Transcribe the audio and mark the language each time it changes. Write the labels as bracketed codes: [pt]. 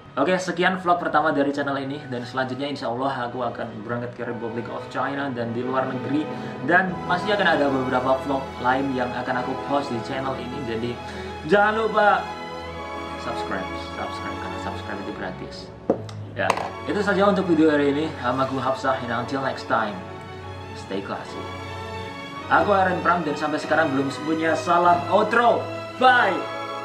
[id] Oke, sekian vlog pertama dari channel ini, dan selanjutnya insya Allah aku akan berangkat ke Republic of China dan di luar negeri, dan masih akan ada beberapa vlog lain yang akan aku post di channel ini. Jadi jangan lupa subscribe karena subscribe itu gratis. Ya, itu saja untuk video hari ini. Aku Hafsah, [en] and until next time, stay classy. [id] Aku Aaron Pram, dan sampai sekarang belum sepunya salam outro. Bye.